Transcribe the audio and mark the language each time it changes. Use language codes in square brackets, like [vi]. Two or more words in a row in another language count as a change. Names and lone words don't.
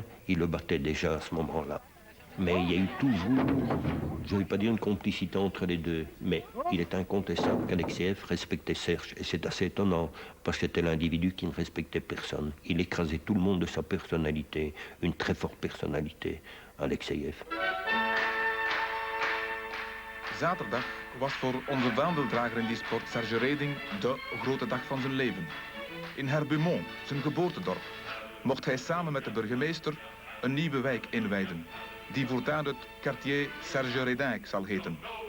[fr] Il le battait déjà à ce moment-là. Mais il y a eu toujours, je ne vais pas dire une complicité entre les deux, mais il est incontestable qu'Alexeyev respectait Serge. Et c'est assez étonnant, parce que c'était l'individu qui ne respectait personne. Il écrasait tout le monde de sa personnalité, une très forte personnalité, Alexeyev. [nl] Zaterdag was voor onze vaandeldrager in die sport, Serge Reding, de grote dag van zijn leven. In Herbumont, zijn geboortedorp, mocht hij samen met de burgemeester een nieuwe wijk inwijden, die voortaan het quartier Serge Reding zal heten.